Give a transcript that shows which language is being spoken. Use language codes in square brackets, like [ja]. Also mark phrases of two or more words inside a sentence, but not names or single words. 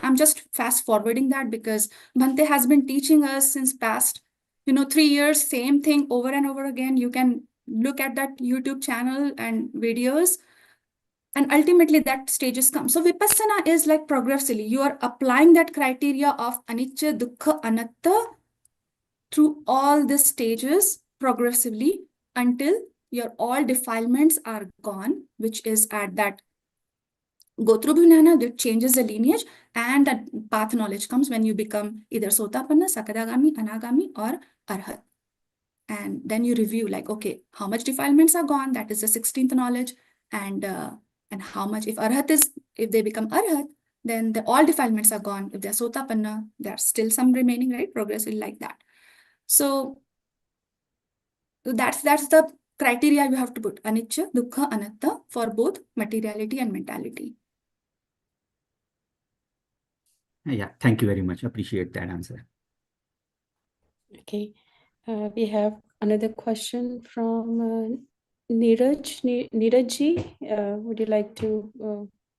[en] I'm just fast forwarding that because Bhante has been teaching us since past 3 years, same thing over and over again. You can look at that YouTube channel and videos, and ultimately that stages come. So vipassana is like progressively you are applying that criteria of [pi] anicca, dukkha, anatta [en] through all the stages progressively until your all defilements are gone, which is at that Gotrubhunana that changes the lineage, and that path knowledge comes when you become either Sotapanna, Sakadagami, Anagami, or Arhat. And then you review like, okay, how much defilements are gone? That is the 16th knowledge. And how much, if they become Arhat, then all defilements are gone. If they're Sotapanna, there's still some remaining, right? Progressively like that. So that's the criteria you have to put, [pi] anicca, dukkha, anatta, [en] for both materiality and mentality. Yeah, thank you very much. Appreciate that answer. Okay. We have another question from Neeraj. Neerajji, would you like to?